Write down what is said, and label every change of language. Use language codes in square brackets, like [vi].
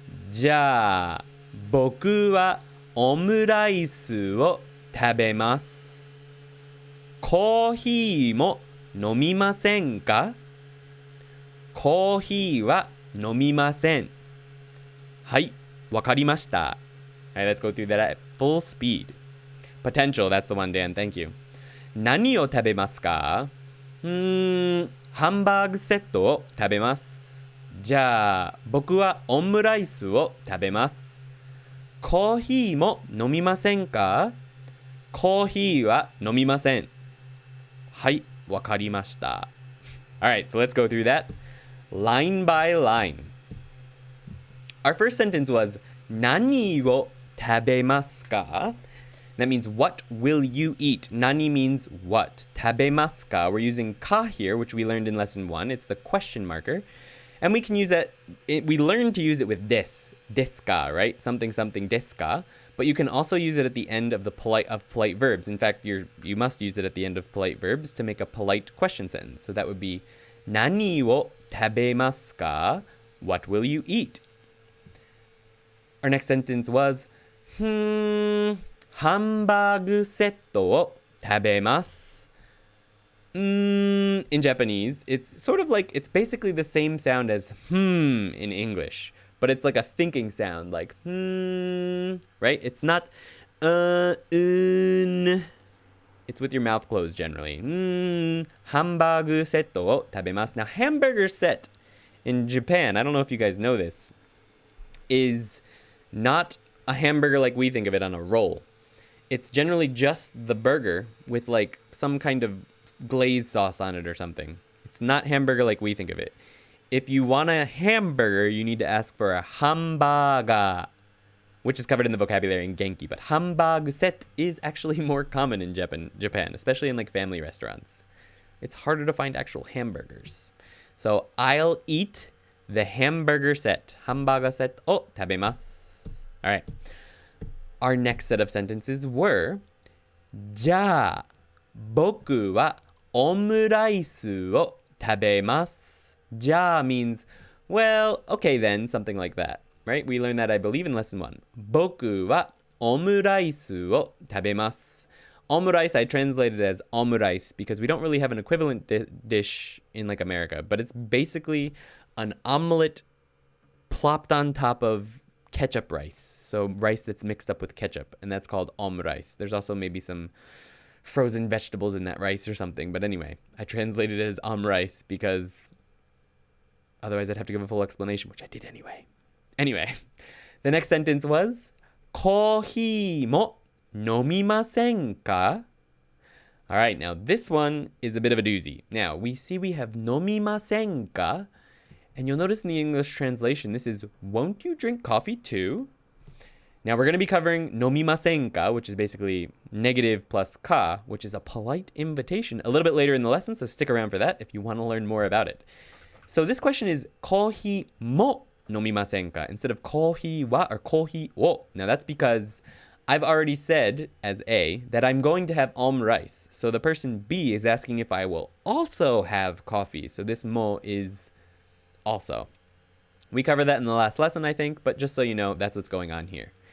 [ja] じゃあ、僕はオムライスを食べます。コーヒーも飲みませんか？コーヒーは飲みません。はい、わかりました。 [en] Alright, let's go through that at full speed. Potential, that's the one, Dan. Thank you. [ja] 何を食べますか？ハンバーグセットを食べます。じゃあ、僕はオムライスを食べます。コーヒーも飲みませんか？コーヒーは飲みません。はい、わかりました。 [en] Alright, so let's go through that line by line. Our first sentence was [ja] 何を食べますか? [en] That means what will you eat? Nani means what. [ja] 食べますか? [en] We're using ka here, which we learned in lesson 1. It's the question marker. And we can use that, we learned to use it with this. Desu ka, right? Something, something desu ka. But you can also use it at the end of polite verbs. In fact, you must use it at the end of polite verbs to make a polite question sentence. So that would be [ja] 何を食べますか? [en] What will you eat? Our next sentence was [ja] ハンバーグセットを食べます。 [en] In Japanese, it's sort of like, it's basically the same sound as in English, but it's like a thinking sound, like right? It's not It's with your mouth closed generally. [ja] ハンバーグセットを食べます。 [en] Now, hamburger set in Japan, I don't know if you guys know this, is not a hamburger like we think of it on a roll. It's generally just the burger with like some kind of glazed sauce on it or something. It's not hamburger like we think of it. If you want a hamburger, you need to ask for a hamburger, which is covered in the vocabulary in Genki. But hamburg set is actually more common in Japan, especially in like family restaurants. It's harder to find actual hamburgers. So I'll eat the hamburger set. [ja] Hamburger set o tabemasu. [en] All right. Our next set of sentences were [ja] じゃあ僕はオムライスを食べます。 [en] じゃあ means, well, okay then, something like that, right? We learned that, I believe, in lesson 1. [ja] 僕はオムライスを食べます。 [en] Omurice I translated as omurice because we don't really have an equivalent dish in like America, but it's basically an omelet plopped on top of ketchup rice. So rice that's mixed up with ketchup, and that's called omurice. There's also maybe some frozen vegetables in that rice or something. But anyway, I translated it as omrice because otherwise I'd have to give a full explanation, which I did anyway. Anyway, the next sentence was [ja] コーヒーも飲みませんか? [en] All right, now this one is a bit of a doozy. Now, we see we have 飲みませんか? And you'll notice in the English translation, this is, won't you drink coffee too? Now, we're going to be covering 飲みませんか, which is basically negative plus ka, which is a polite invitation, a little bit later in the lesson, so stick around for that if you want to learn more about it. So this question is [ja] コーヒーも飲みませんか [en] instead of コーヒーは or コーヒーを. Now, that's because I've already said, as A, that I'm going to have rice. So the person B is asking if I will also have coffee. So this mo is also. We covered that in the last lesson, I think, but just so you know, that's what's going on here.